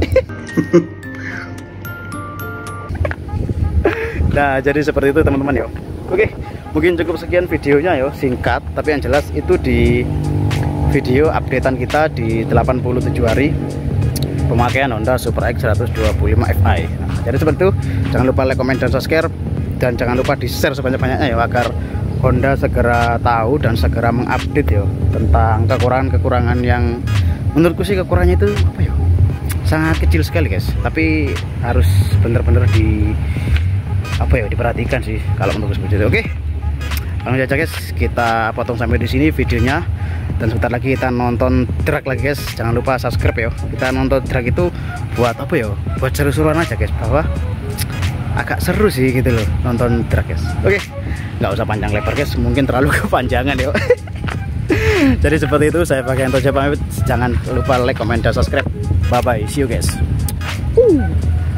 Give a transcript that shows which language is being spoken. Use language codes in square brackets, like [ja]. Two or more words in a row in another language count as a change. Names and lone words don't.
[id] Nah jadi seperti itu teman-teman ya. Oke, mungkin cukup sekian videonya ya, singkat tapi yang jelas itu di video updatean kita di 87 hari pemakaian Honda Super X 125 Fi. Nah, jadi seperti itu, jangan lupa [en] like, comment, [id] dan subscribe, dan jangan lupa di share sebanyak-banyaknya ya, agar Honda segera tahu dan segera mengupdate ya tentang kekurangan-kekurangan yang menurutku sih kekurangannya itu apa ya, sangat kecil sekali guys, tapi harus bener-bener diperhatikan sih kalau menurutku seperti itu. Oke, langsung aja guys, kita potong sampai di sini videonya, dan sebentar lagi kita nonton drag lagi guys. Jangan lupa subscribe ya. Kita nonton drag itu buat apa ya, buat seru-seruan aja guys, bahwa agak seru sih gitu loh nonton drag guys. Oke, nggak usah panjang lebar guys, mungkin terlalu kepanjangan ya. Jadi seperti itu, saya Fagianto pamit. Jangan lupa [en] like, comment, [id] dan subscribe. [en] Bye bye, see you guys.